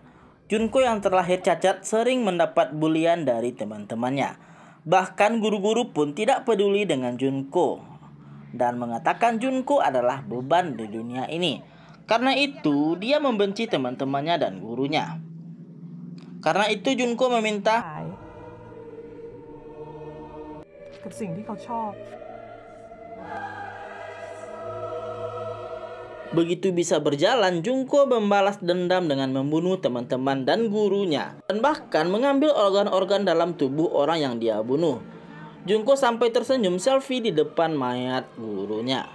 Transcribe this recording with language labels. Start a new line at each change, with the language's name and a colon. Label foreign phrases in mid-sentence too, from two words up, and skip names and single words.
Indonesian: Junko yang terlahir cacat sering mendapat bulian dari teman-temannya. Bahkan guru-guru pun tidak peduli dengan Junko dan mengatakan Junko adalah beban di dunia ini. Karena itu, dia membenci teman-temannya dan gurunya. Karena itu Junko meminta
Thai: กับสิ่งที่เขาชอบ
Indonesian: Begitu bisa berjalan, Junko membalas dendam dengan membunuh teman-teman dan gurunya. Dan bahkan mengambil organ-organ dalam tubuh orang yang dia bunuh. Junko sampai tersenyum selfie di depan mayat gurunya.